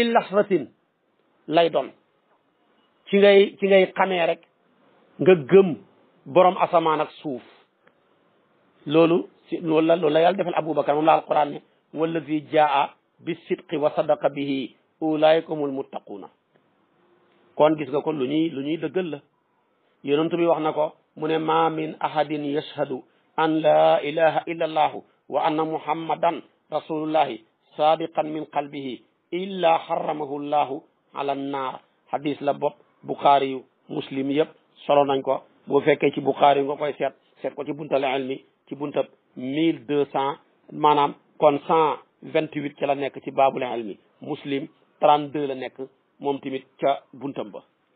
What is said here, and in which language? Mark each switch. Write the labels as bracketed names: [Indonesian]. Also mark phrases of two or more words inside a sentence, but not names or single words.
[Wolof] lahzatin lay doon ci ngay xamee rek nga gëm borom asamaan ak suuf loolu la yàlla defal Abubakar moom la alquran ne [Arabic] والذي جاء بالصدق و صدق به أولئك هم المتقون [Wolof] kon gis nga ko lu ñuy dëggal la yonent bi wax na ko mu ne [Arabic] ما من أحد يشهد أن لا إله إلا الله وأن محمدا رسول الله صادقا من قلبه إلا حرمه الله على النار [Wolof] hadis la bopp Bukhari yu Muslim yëpp solo nañ ko boo fekkee ci Bukhari nga koy seet ko ci buntal ilmi ci buntab 1200 maanaam kon 128 ca la nekk ci [Arabic] باب العلم [Wolof] Muslim 32 la nekk moom tamit ca buntam ba